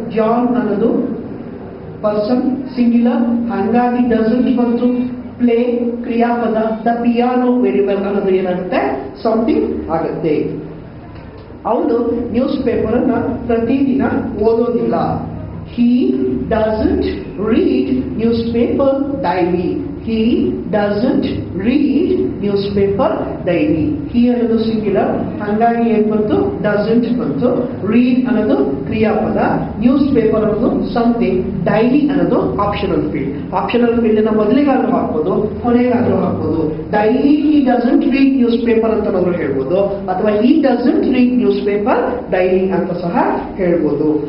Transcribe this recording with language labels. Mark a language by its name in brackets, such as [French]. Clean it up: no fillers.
[Kannada] John ಅನ್ನೋದು person singular, ಹಾಗಾಗಿ doesn't ಬಂತು. ಪ್ಲೇ ಕ್ರಿಯಾಪದ, ದ ಪಿಯಾನೋ ವೆರಿ ವೆಲ್ ಅನ್ನೋದು ಏನಾಗುತ್ತೆ ಸಮಥಿಂಗ್ ಆಗುತ್ತೆ. ಅವನು ನ್ಯೂಸ್ ಪೇಪರ್ ಅನ್ನ ಪ್ರತಿದಿನ ಓದೋದಿಲ್ಲ. [English] He doesn't read newspaper daily. He doesn't read newspaper daily. [Kannada] He ಅನ್ನೋದು ಸಿಂಗ್ಯುಲರ್, ಹಾಗಾಗಿ ಏನ್ ಬಂತು ಡಸಂಟ್ ಬಂತು. ರೀಡ್ ಅನ್ನೋದು ಕ್ರಿಯಾಪದ, ನ್ಯೂಸ್ ಪೇಪರ್ ಅನ್ನೋದು ಸಮಥಿಂಗ್, ಡೈಲಿ ಅನ್ನೋದು ಆಪ್ಷನಲ್ ಫೀಲ್ಡ್. ಆಪ್ಷನಲ್ ಫೀಲ್ಡ್ ಅನ್ನ ಮೊದಲಿಗಾದ್ರೂ ಹಾಕ್ಬೋದು, ಕೊನೆಗಾದ್ರೂ ಹಾಕ್ಬೋದು. [English] daily he doesn't read newspaper [Kannada] ಅಂತ ನಾವು ಹೇಳ್ಬೋದು, ಅಥವಾ [English] he doesn't read newspaper daily [Kannada] ಅಂತ ಸಹ ಹೇಳ್ಬೋದು.